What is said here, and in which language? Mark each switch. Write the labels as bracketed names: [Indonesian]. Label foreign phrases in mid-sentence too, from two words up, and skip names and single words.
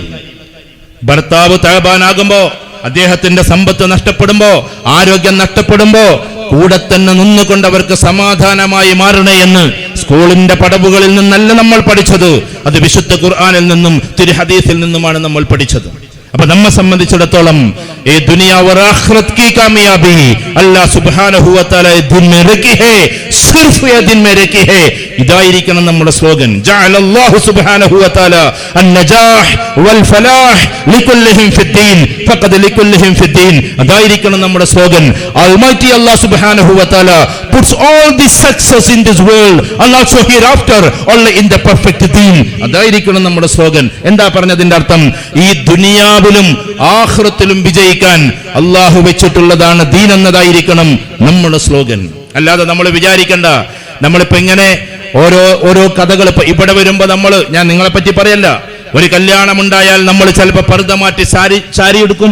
[Malayalam] ഭർത്താവ് തഅബാനാകുമ്പോ, അദ്ദേഹത്തിന്റെ സമ്പത്ത് നഷ്ടപ്പെടുമ്പോ, ആരോഗ്യം നഷ്ടപ്പെടുമ്പോ കൂടെ തന്നെ നിന്നുകൊണ്ട് അവർക്ക് സമാധാനമായി മാറണേ എന്ന് സ്കൂളിന്റെ പടവുകളിൽ നിന്നല്ല നമ്മൾ പഠിച്ചത്, അത് വിശുദ്ധ ഖുർആനിൽ നിന്നും തിരു ഹദീസിൽ നിന്നുമാണ് നമ്മൾ പഠിച്ചത്. അപ്പൊ നമ്മെ സംബന്ധിച്ചിടത്തോളം ഈ ദുനിയ [Urdu] اور آخرت کی کامیابی اللہ سبحانہ و تعالیٰ دن میں رکھی ہے، صرف یہ دن میں رکھی ہے. [Malayalam] ഇതായിരിക്കണം നമ്മുടെ സ്ലോഗൻ. [Arabic] جعل الله سبحانه وتعالى النجاح والفلاح لكلهم في الدين فقد لكلهم في الدين. [Malayalam] അതായിരിക്കണം നമ്മുടെ സ്ലോഗൻ. [English] Almighty Allah [Arabic] سبحانه وتعالى [English] puts all the success in this world and also hereafter only in the perfect deen. [Malayalam] അതായിരിക്കണം നമ്മുടെ സ്ലോഗൻ. എന്താ പറഞ്ഞതിന്റെ അർത്ഥം? ഈ ദുനിയാവിലും ആഖിറത്തിലും വിജയിക്കാൻ അല്ലാഹു വെച്ചിട്ടുള്ളതാണ് ദീൻ എന്നതായിരിക്കണം നമ്മുടെ സ്ലോഗൻ. അല്ലാതെ നമ്മൾ വിചാരിക്കണ്ട നമ്മളിപ്പോ ഇങ്ങനെ ഓരോ കഥകൾ ഇപ്പൊ ഇവിടെ വരുമ്പോ ഞാൻ നിങ്ങളെ പറ്റി പറയല്ല, ഒരു കല്യാണമുണ്ടായാൽ നമ്മൾ ചിലപ്പോൾ പർദ്ദ മാറ്റി സാരി എടുക്കും.